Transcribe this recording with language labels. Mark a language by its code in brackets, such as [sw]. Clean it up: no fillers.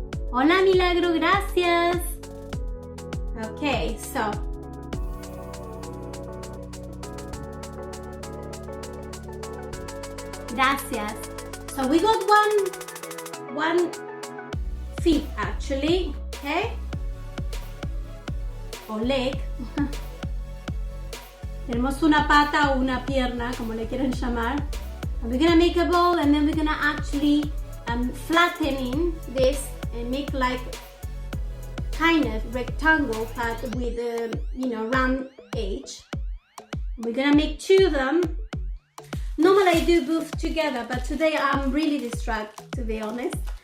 [es] Hola Milagro, gracias. Okay, so gracias. [en] So we got one feet actually, okay? O leg. [es] Tenemos una pata o una pierna, como le quieran llamar. [en] And we're gonna make a ball, and then we're gonna actually flattening this and make like kind of rectangle but with a round edge. We're gonna make 2 of them. Normally I do both together, but today I'm really distracted, to be honest.